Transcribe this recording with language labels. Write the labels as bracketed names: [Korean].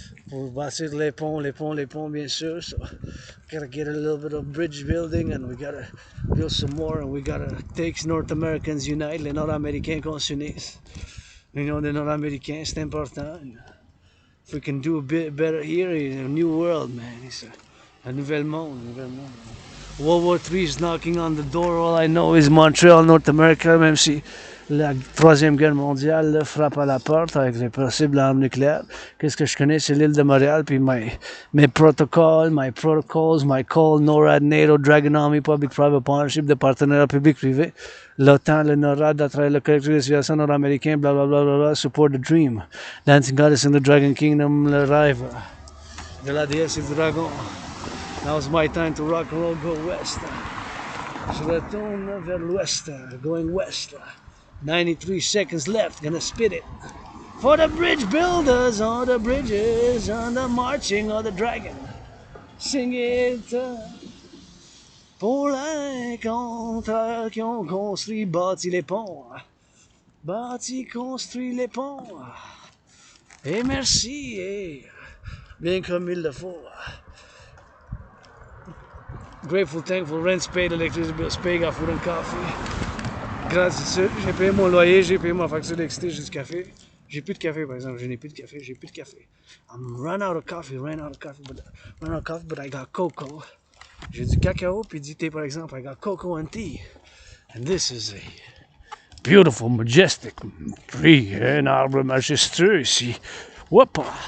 [French] Pour bâtir les ponts, bien sûr. [English] So, gotta get a little bit of bridge building and we gotta build some more and we gotta take North Americans unite, [French] les Nord-Américains qu'on s'unisse. L'union des Nord-Américains, c'est important. [English] If we can do a bit better here, a new world, man. It's a [French] nouvel monde, [English] World War III is knocking on the door. All I know is Montreal, North America, [French] même si la Troisième Guerre mondiale là, frappe à la porte avec les possibles armes nucléaires. Qu'est-ce que je connais, c'est l'île de Montréal, puis mes protocoles, [English] my protocols, my call, [French] NORAD, NATO, Dragon Army, Public-Private Partnership, de partenariat public-privé, l'OTAN, le NORAD, à travers le Collectif de Civilisation nord-américain, blablabla, [English] support the dream. Dancing Goddess in the Dragon Kingdom, [French] le rêve de la déesse et du dragon. [English] Now it's my time to rock and roll, go west. [French] Je retourne vers l'ouest, [English] going west. 93 seconds left, gonna spit it. For the bridge builders on the bridges, on the marching of the dragon. Sing it. [French] Pour les contraires qui ont construit, bâti les ponts. Bâti, construit les ponts. Et merci, et bien comme il le faut. [English] Grateful, thankful, rent's paid, electricity bills paid, got food and coffee. [French] Gratitude, j'ai payé mon loyer, j'ai payé ma facture d'électricité, j'ai du café. J'ai plus de café, par exemple, je n'ai plus de café, j'ai plus de café. [English] I'm run out of coffee, but I got cocoa. [French] J'ai du cacao puis du thé, par exemple. [English] I got cocoa and tea. And this is a beautiful, majestic tree, [French] un arbre majestueux ici. [English] Whoop!